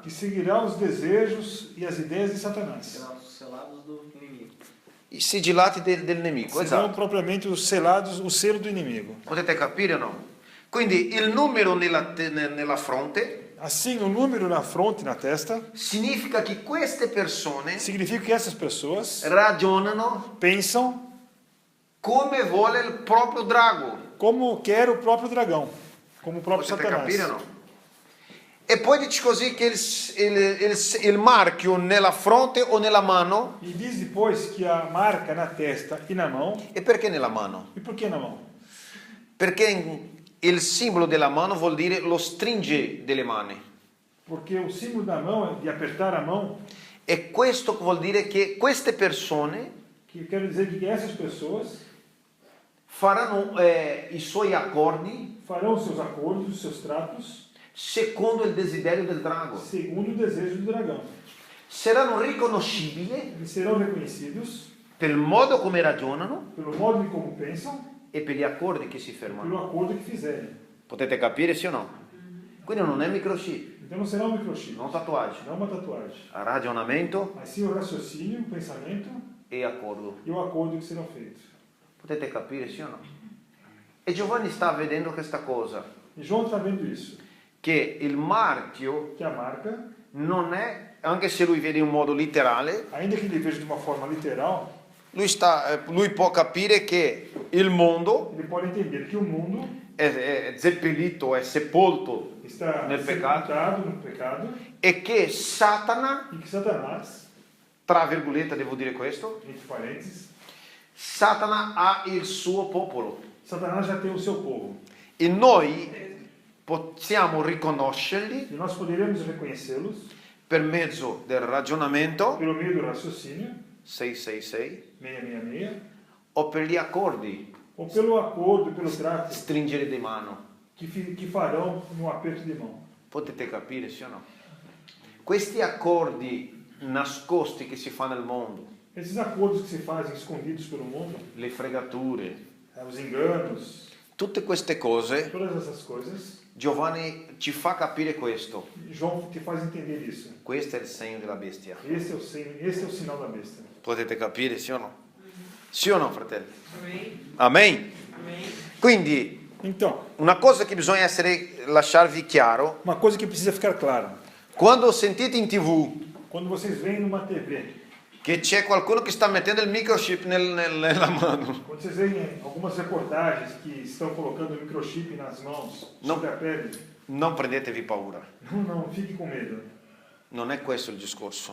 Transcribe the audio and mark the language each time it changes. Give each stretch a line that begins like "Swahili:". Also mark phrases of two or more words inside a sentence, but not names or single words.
Portuguese: que seguirá os desejos e as ideias de Satanás. Serão os selados do inimigo.
Italian: I sigillati del nemico,
Portuguese: Serão
Italian: esatto.
Portuguese: propriamente os selados, o selo do inimigo.
Italian: Potete capire o no? Quindi il numero nella fronte
Portuguese: Assim, o número na fronte, na testa,
Italian: significa che queste persone
Portuguese: significa que essas pessoas
Italian: ragionano
Portuguese: pensam
Italian: come vuole il proprio drago.
Portuguese: como quer o próprio dragão, como o próprio
Italian: Potete
Portuguese: Satanás.
Italian: capire o no? E poi dice così che il marchio nella fronte o nella mano.
Portuguese: E diz depois que a marca na testa e na mão.
Italian: E perché nella mano?
Portuguese: E por que na mão?
Italian: Perché il simbolo della mano vuol dire lo stringe delle mani.
Portuguese: Porque o símbolo da mão é de apertar a mão,
Italian: E questo vuol dire che queste persone
Portuguese: que quer dizer que essas pessoas
Italian: faranno i suoi accordi
Portuguese: farão os seus acordos, os seus tratos,
Italian: secondo il desiderio del drago.
Portuguese: segundo o desejo do dragão.
Italian: Saranno riconoscibili
Portuguese: Eles serão reconhecidos
Italian: per il modo come ragionano
Portuguese: pelo modo de como pensam
Italian: e per gli accordi che si
Portuguese: e
Italian: fermano.
Portuguese: pelo acordo que fizerem.
Italian: Potete capire sì o no? Quindi non è microchip,
Portuguese: Então não será um microchip,
Italian: non tatuagem.
Portuguese: não uma tatuagem,
Italian: Ragionamento
Portuguese: mas sim o raciocínio, o pensamento
Italian: e accordo.
Portuguese: e o acordo que serão feitos.
Italian: Potete capire sì o no? E Giovanni sta vedendo questa cosa,
Portuguese: E João está vendo isso,
Italian: che il marchio
Portuguese: que a marca,
Italian: non è, anche se lui vede in modo letterale,
Portuguese: ainda que ele veja de uma forma literal,
Italian: lui può capire che il mondo
Portuguese: ele pode entender que o mundo
Italian: è seppellito, è sepolto
Portuguese: está
Italian: nel peccato
Portuguese: sepultado no pecado
Italian: e che Satana,
Portuguese: e que Satanás,
Italian: tra virgolette devo dire questo,
Portuguese: entre parênteses,
Italian: Satana ha il suo popolo
Portuguese: Satanás já tem o seu povo.
Italian: e noi possiamo riconoscerli
Portuguese: E nós poderemos reconhecê-los
Italian: per mezzo del ragionamento
Portuguese: pelo meio do raciocínio,
Italian: 666
Portuguese: 666,
Italian: o per gli accordi,
Portuguese: ou pelo acordo, pelo trato
Italian: stringere di mano.
Portuguese: que farão no aperto de mão.
Italian: Potete capire, sì o no? Questi accordi nascosti che si fa nel mondo,
Portuguese: Esses acordos que se fazem escondidos pelo mundo,
Italian: le fregature,
Portuguese: os enganos,
Italian: tutte queste cose,
Portuguese: todas essas coisas,
Italian: Giovanni ci fa capire questo.
Portuguese: João te faz entender isso.
Italian: Questo è il segno della bestia.
Portuguese: Esse é o sinal da besta.
Italian: Potete capire, sì o no? Sì o no, fratelli?
Portuguese: Amém.
Italian: Amen?
Portuguese: Amém.
Italian: Quindi,
Portuguese: Então,
Italian: una cosa che bisogna lasciarvi chiaro,
Portuguese: uma coisa que precisa ficar clara.
Italian: quando sentite in TV
Portuguese: Quando vocês veem numa TV,
Italian: che c'è qualcuno che sta mettendo il microchip nella mano,
Portuguese: quando vocês veem algumas reportagens que estão colocando o microchip nas mãos, Não. sobre a pele,
Italian: non prendetevi paura.
Portuguese: não fique com medo.
Italian: Non è questo il discorso.